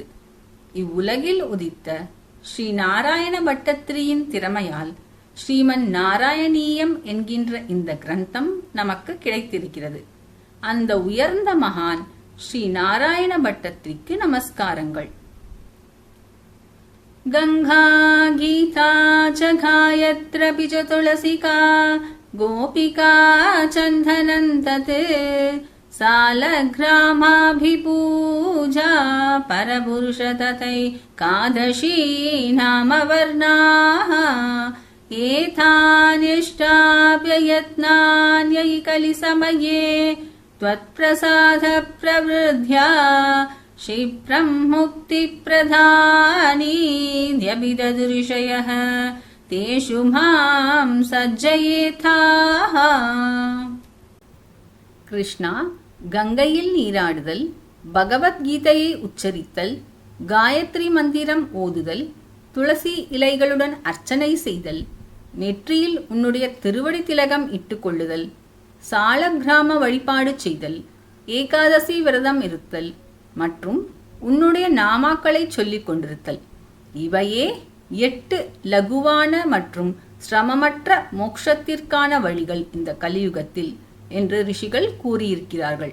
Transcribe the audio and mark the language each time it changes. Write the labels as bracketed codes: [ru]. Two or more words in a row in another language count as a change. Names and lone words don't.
[ta] இவ்வுலகில் உதித்த ஸ்ரீ நாராயண பட்டத்திரியின் திறமையால் ஸ்ரீமன் நாராயணீயம் என்கின்ற இந்த கிரந்தம் நமக்கு கிடைத்திருக்கிறது. அந்த உயர்ந்த மகான் ஸ்ரீ நாராயண பட்டத்திரிக்கு நமஸ்காரங்கள். [sa] गङ्गा गीता च गायत्र्यपि च तुलसिका गोपिका चन्दनं तत् सालग्रामाभिपूजा परपुरुष तथैकादशी नाम वर्णाः एतान्यष्टाप्ययत्नान्यैकलिसमये त्वत्प्रसाद प्रवृद्ध्या क्षिप्रं मुक्तिप्रदानीत्यभिददृशयः तेषु मां सज्जयेथाः. [ta] கிருஷ்ணா, கங்கையில் நீராடுதல், பகவத்கீதையை உச்சரித்தல், காயத்ரி மந்திரம் ஓதுதல், துளசி இலைகளுடன் அர்ச்சனை செய்தல், நெற்றியில் உன்னுடைய திருவடி திலகம் இட்டுக்கொள்ளுதல், சாலக்கிராம வழிபாடு செய்தல், ஏகாதசி விரதம் இருத்தல் மற்றும் உன்னுடைய நாமாக்களை சொல்லிக் கொண்டிருத்தல், இவையே 8 லகுவான மற்றும் சிரமமற்ற மோட்சத்திற்கான வழிகள் இந்த கலியுகத்தில் என்று ரிஷிகள் கூறியிருக்கிறார்கள்.